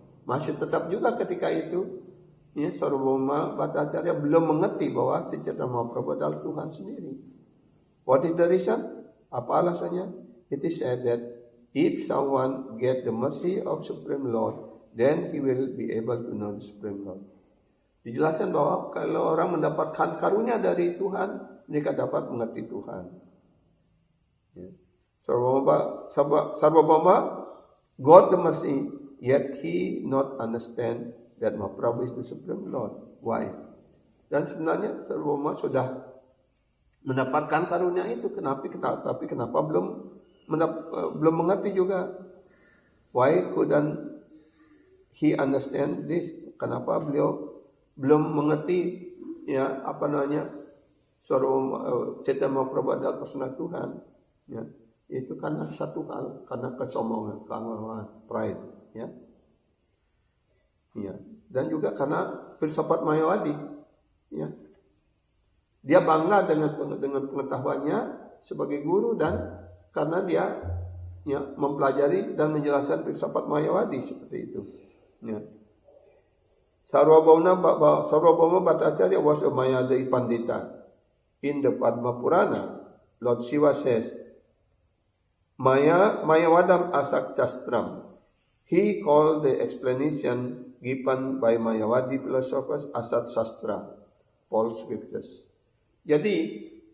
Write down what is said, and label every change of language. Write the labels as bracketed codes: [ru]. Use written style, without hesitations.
[id] Masih tetap juga ketika itu ya, Sarvabhauma Bhattacharya belum mengerti bahwa Sri Chaitanya Mahaprabhu adalah Tuhan sendiri. [en] What is the reason? [id] Apa alasannya? [en] It is said that if someone get the mercy of Supreme Lord, then he will be able to know the Supreme Lord. [id] Dijelaskan bahwa kalau orang mendapatkan karunia dari Tuhan, mereka dapat mengerti Tuhan. Ya. [en] Sarvabhauma got the mercy, yet he not understand that Mahaprabhu is the Supreme Lord. Why? [id] Dan sebenarnya Sarvabhauma sudah mendapatkan karunia itu. Tapi kenapa belum mengerti juga? Why couldn't he understand this? Kenapa beliau belum mengerti ya Chaitanya Mahaprabhu adalah personal Tuhan? Ya, itu karena satu hal, karena kesombongan, pride, ya. Ya, dan juga karena filsafat Mayawadi, ya. Dia bangga dengan pengetahuannya sebagai guru, dan karena dia ya mempelajari dan menjelaskan filsafat Mayawadi seperti itu. Ya. [en] Sarvabhauma Bhattacharya was a Mayavadi Pandita. In the Padma Purana, Lord Shiva says, Mayavadam Asak Shastram. He called the explanation given by Mayavadi philosophers Asat Shastra, false scriptures. Jadi